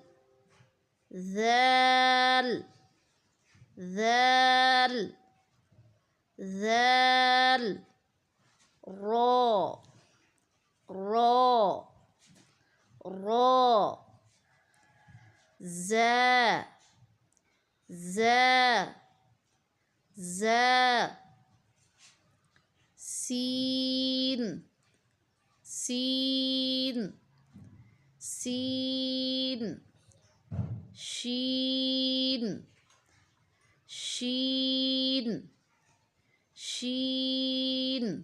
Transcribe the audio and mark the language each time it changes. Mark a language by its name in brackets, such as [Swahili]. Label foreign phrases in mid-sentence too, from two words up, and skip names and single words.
[Urdu] ذال ذال ذال। را را را۔ زا زا زا۔ سين سين سين। شين شين شين۔